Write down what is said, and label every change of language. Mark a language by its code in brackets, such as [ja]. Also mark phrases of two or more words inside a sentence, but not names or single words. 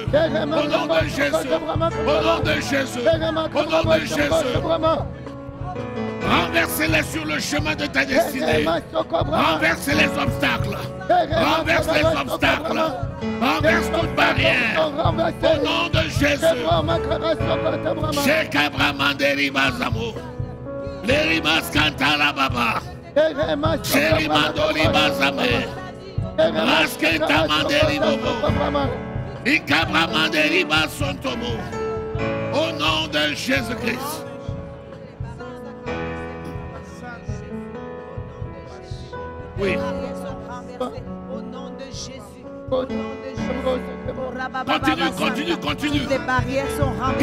[fr] Au nom de Jésus. Au nom de Jésus. Au nom de Jésus. Renverse-les sur le chemin de ta destinée. Renverse les obstacles. Renverse les obstacles. Renverse toute barrière. Au nom de Jésus. Shekabramanderi Bazamo. Lerimas Kantala Baba. Sherimandori Bazame. Rasketa Manderi Bobo. Ikabra Manderi Basontomo. Au nom de Jésus-Christ. Oui. Au nom de Jésus. Continue. Les barrières sont renversées.